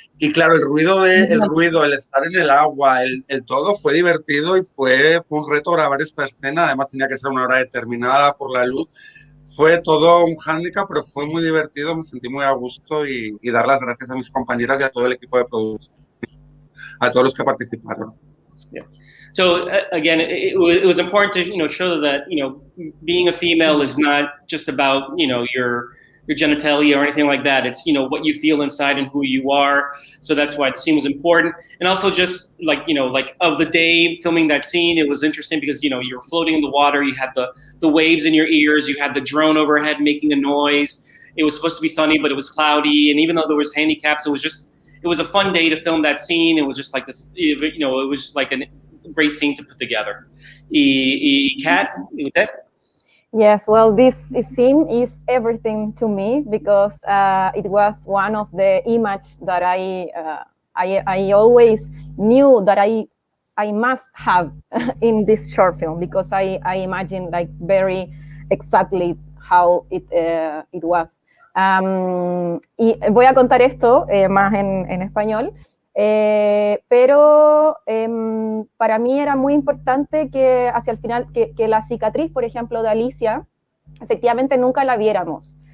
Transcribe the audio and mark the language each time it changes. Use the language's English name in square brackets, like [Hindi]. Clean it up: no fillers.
[Spanish] Y claro, el ruido, el estar en el agua, el todo fue divertido y fue un reto grabar esta escena. Además tenía que ser una hora determinada por la luz. Fue todo un hándicap, pero fue muy divertido, me sentí muy a gusto y dar las gracias a mis compañeras y a todo el equipo de producción, a todos los que participaron. [English] Yeah. So again, it was important to show that being a female is not just about your genitalia or anything like that. It's what you feel inside and who you are. So that's why the scene was important. And also just like of the day filming that scene, it was interesting because you were floating in the water. You had the waves in your ears. You had the drone overhead making a noise. It was supposed to be sunny, but it was cloudy. And even though there was handicaps, it was a fun day to film that scene. It was just like this, it was just like a great scene to put together. Kat, with that? Yes, well, this scene is everything to me because it was one of the images that I always knew that I must have in this short film because I imagine like very exactly how it was. [Spanish] Y voy a contar esto más en español. Pero para mí era muy importante que hacia el final, que la cicatriz, por ejemplo, de Alicia, efectivamente nunca la viéramos.